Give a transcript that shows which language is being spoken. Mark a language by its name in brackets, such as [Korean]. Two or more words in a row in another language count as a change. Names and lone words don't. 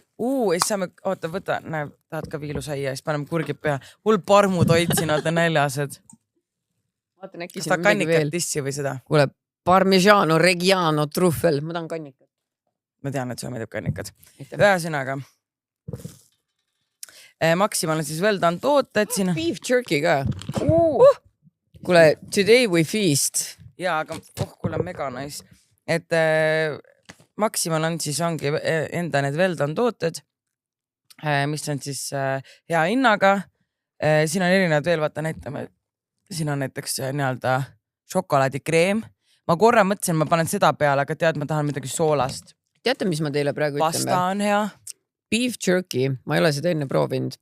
[Estonian] Ja siis saame, oota, võta, näe, tahad ka viilusaia, siis paneme kurgid peha. Hull parmutoit siin, oota näljased. Vaatan äkki kas ta kannikat tissi või seda? Kuule, Parmigiano Reggiano truffel, ma tahan kannikat. Ma tean, et sulle meeldib kannikad. Ühesõnaga. Maximal on siis [English] well done [Estonian] tooted siin. [English] Beef jerky [Estonian] ka. Kuule, [English] today we feast. [Estonian] Jaa, aga kuule, [English] mega nice. [Estonian] Et Maximal on siis ongi enda need [English] well done [Estonian] tooted, mis on siis hea hinnaga. Siin on erinevad veel, vaata näitame. Siin on näiteks nii-öelda šokolaadikreem. Ma korra mõtlesin, ma panen seda peale, aga tead, ma tahan midagi soolast. Teate, mis ma teile praegu ütlen? Pasta on hea. [English] Beef jerky, [Estonian] ma ei ole seda enne proovinud.